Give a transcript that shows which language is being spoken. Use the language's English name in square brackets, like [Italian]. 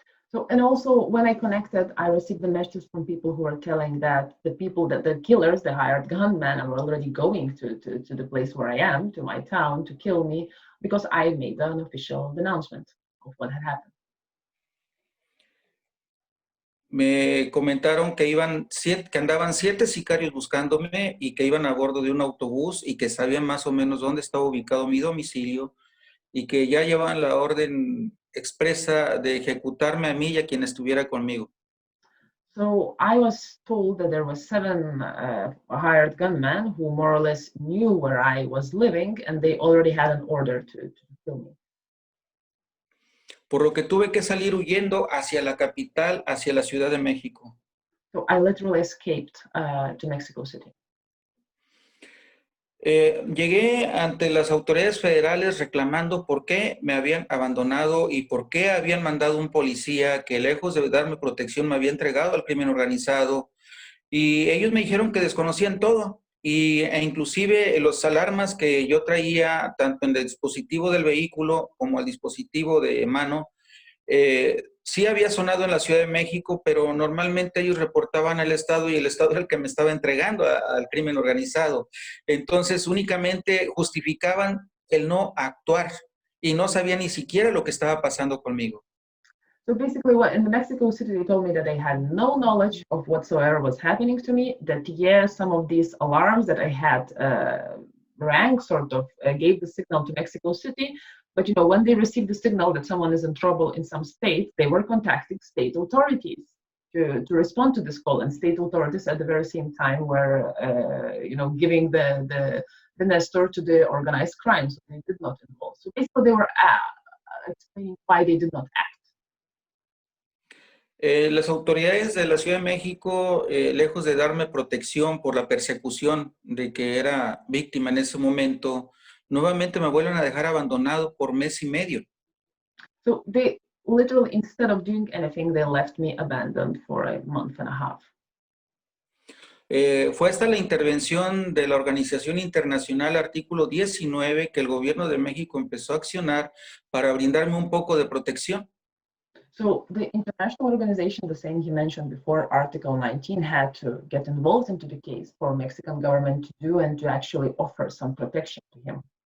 [English] So, and also when I connected, I received the messages from people who are telling that the killers, the hired gunmen, are already going to the place where I am, to my town, to kill me, because I made an official announcement of what had happened. [Spanish] Me comentaron que andaban 7 sicarios buscándome, y que iban a bordo de un autobús, y que sabían más o menos dónde estaba ubicado mi domicilio, y que ya llevaban la orden expresa de ejecutarme a mí y a quien estuviera conmigo. [English] So I was told that there were 7 hired gunmen who more or less knew where I was living, and they already had an order to kill me. [Spanish] Por lo que tuve que salir huyendo hacia la capital, hacia la Ciudad de México. [English] So I literally escaped to Mexico City. [Spanish] Llegué ante las autoridades federales reclamando por qué me habían abandonado y por qué habían mandado un policía que, lejos de darme protección, me había entregado al crimen organizado, y ellos me dijeron que desconocían todo, e inclusive los alarmas que yo traía tanto en el dispositivo del vehículo como el dispositivo de mano, sí había sonado en la Ciudad de México, pero normalmente ellos reportaban al Estado, y el Estado era el que me estaba entregando al crimen organizado. Entonces únicamente justificaban el no actuar, y no sabían ni siquiera lo que estaba pasando conmigo. [English] So basically, in the Mexico City, they told me that they had no knowledge of whatsoever was happening to me, that some of these alarms that I had rang, sort of gave the signal to Mexico City. But when they received the signal that someone is in trouble in some state, they were contacting state authorities to respond to this call. And state authorities at the very same time were, giving the Nestor to the organized crime. So they did not involve. So basically, they were explaining why they did not act. [Spanish] Las autoridades de la Ciudad de México, lejos de darme protección por la persecución de que era víctima en ese momento, nuevamente me vuelven a dejar abandonado por mes y medio. [English] So they literally, instead of doing anything, they left me abandoned for a month and a half. [Spanish] Fue hasta la intervención de la Organización Internacional Artículo 19 que el gobierno de México empezó a accionar para brindarme un poco de protección. [English] So the international organization, the same he mentioned before, Article 19, had to get involved into the case for Mexican government to do and to actually offer some protection to him.